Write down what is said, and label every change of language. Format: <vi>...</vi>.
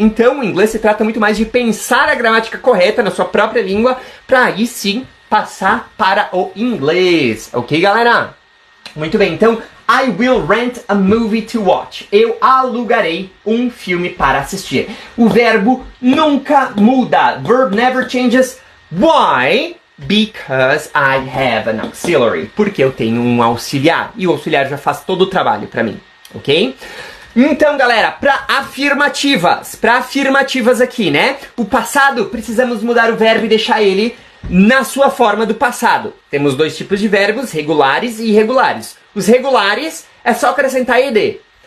<pt>Então, o inglês se trata muito mais de pensar a gramática correta na sua própria língua, para aí sim passar para o inglês, ok, galera? Muito bem, então,</pt> <en>I will rent a movie to watch.</en> <pt>Eu alugarei um filme para assistir. O verbo nunca muda.</pt> <en>Verb never changes. Why? Because I have an auxiliary.</en> <pt>Porque eu tenho um auxiliar. E o auxiliar já faz todo o trabalho para mim, ok? Então, galera, para afirmativas aqui, né? O passado, precisamos mudar o verbo e deixar ele na sua forma do passado. Temos dois tipos de verbos, regulares e irregulares. Os regulares é só acrescentar ed.</pt>